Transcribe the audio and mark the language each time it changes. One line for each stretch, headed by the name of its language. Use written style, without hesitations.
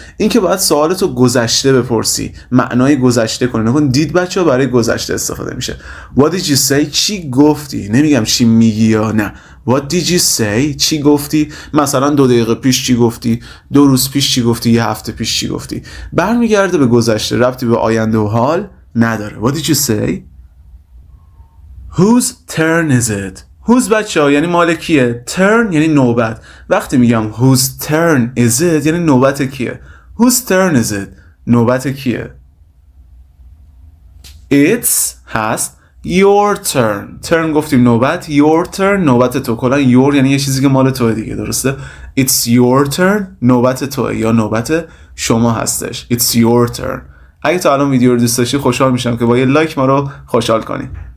Persian: این که باید سوالتو گذشته بپرسی. معنای گذشته کنه. نکن did بچه برای گذشته استفاده میشه.
English: what did you say
Persian: چی گفتی. نمیگم چی میگی یا نه.
English: what did you say
Persian: چی گفتی. مثلا 2 دقیقه پیش چی گفتی. 2 روز پیش چی گفتی. 1 هفته پیش چی گفتی. برمیگرده به گذشته. ربطی به آینده و حال نداره.
English: what did you say. whose turn is it.
Persian: whose بچه ها یعنی مال کیه. turn یعنی نوبت. وقتی میگم
English: whose turn is it
Persian: یعنی نوبت کیه.
English: whose turn is it
Persian: نوبت کیه.
English: it's هست. your turn
Persian: گفتیم نوبت. your turn نوبت تو. کلا your یعنی یه چیزی که مال توه دیگه، درسته؟
English: it's your turn
Persian: نوبت توه یا نوبت شما هستش.
English: it's your turn.
Persian: اگه تا الان ویدیو رو دوست داشتی خوشحال میشم که با یه لایک ما رو خوشحال کنی.